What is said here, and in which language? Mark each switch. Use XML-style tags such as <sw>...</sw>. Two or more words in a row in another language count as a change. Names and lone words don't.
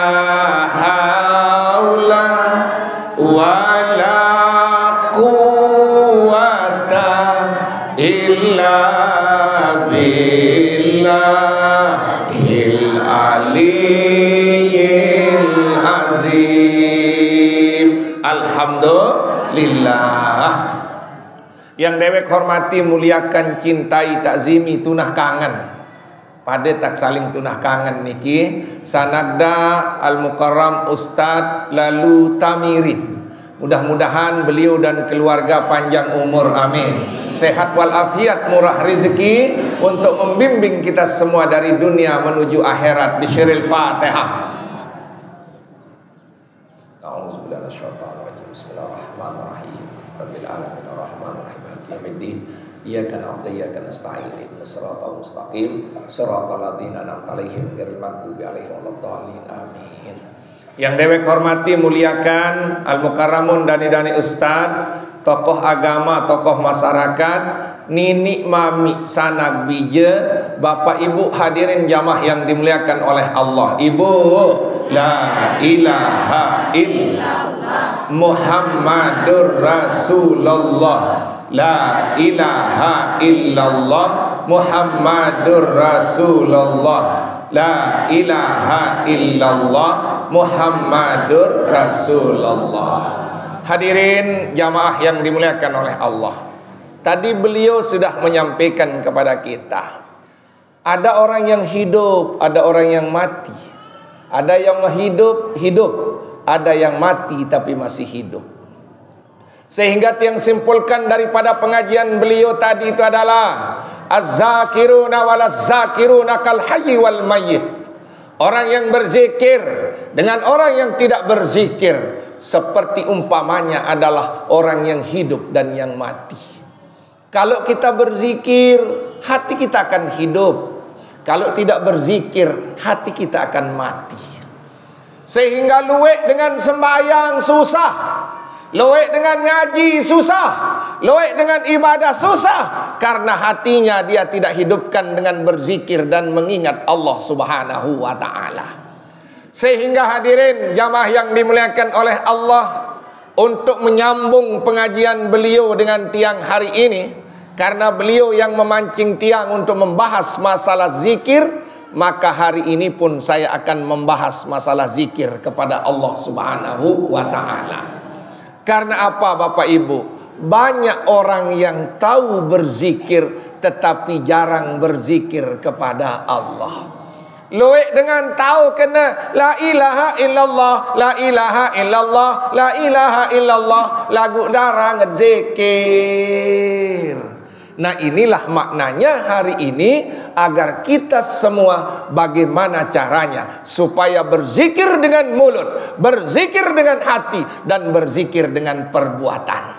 <ar>حول ولا قوة إلا بالله العلي الحمد لله.</ar> <id>Yang dewek hormati, muliakan, cintai, takzimi,</id> <sas>tunah kangen. Pada tak saling tunah kangen niki sanagda Al-Mukarram Ustadz Lalu Tamiri.</sas> <id>Mudah-mudahan beliau dan keluarga panjang umur, amin. Sehat walafiat, murah rezeki untuk membimbing kita semua dari dunia menuju akhirat.</id> <ar>بسر الفاتحة. Bismillahirrahmanirrahim. رب العالمين الرحمن الرحيم مالك يوم الدين إياك نعبد وإياك نستعين. اهدنا الصراط المستقيم صراط الذين أنعمت عليهم غير المغضوب عليهم ولا الضالين.</ar> <id>Amin. Yang dewek hormati, muliakan Al-Mukarramun dani-dani Ustad, tokoh agama, tokoh masyarakat,</id> <sas>nini mami sanak bija,</sas> <id>bapak ibu hadirin jamaah yang dimuliakan oleh Allah. Ibu,</id> <ar>لا إله إلا الله محمد رسول الله، لا إله إلا الله محمد رسول الله، لا إله إلا الله محمد رسول الله.</ar> <id>Hadirin jamaah yang dimuliakan oleh Allah, tadi beliau sudah menyampaikan kepada kita, ada orang yang hidup, ada orang yang mati. Ada yang hidup, ada yang mati tapi masih hidup. Sehingga yang simpulkan daripada pengajian beliau tadi itu adalah</id> <ar>الذاكرون والذاكرون كالحي والميت.</ar> <id>Orang yang berzikir dengan orang yang tidak berzikir seperti umpamanya adalah orang yang hidup dan yang mati. Kalau kita berzikir, hati kita akan hidup. Kalau tidak berzikir, hati kita akan mati. Sehingga luwek dengan sembahyang susah, luwek dengan ngaji susah, luwek dengan ibadah susah, karena hatinya dia tidak hidupkan dengan berzikir dan mengingat Allah</id> <ar>سبحانه وتعالى.</ar> <id>Sehingga hadirin jamaah yang dimuliakan oleh Allah, untuk menyambung pengajian beliau dengan tiang hari ini, karena beliau yang memancing tiang untuk membahas masalah zikir, maka hari ini pun saya akan membahas masalah zikir kepada Allah</id> <ar>سبحانه وتعالى.</ar> <id>Karena apa Bapak Ibu? Banyak orang yang tahu berzikir tetapi jarang berzikir kepada Allah. Luwek dengan tahu kena</id> <ar>لا إله إلا الله، لا إله إلا الله، لا إله إلا الله,</ar> <sas>lagu darah ngezikir.</sas> <id>Nah inilah maknanya hari ini, agar kita semua bagaimana caranya supaya berzikir dengan mulut, berzikir dengan hati, dan berzikir dengan perbuatan.</id>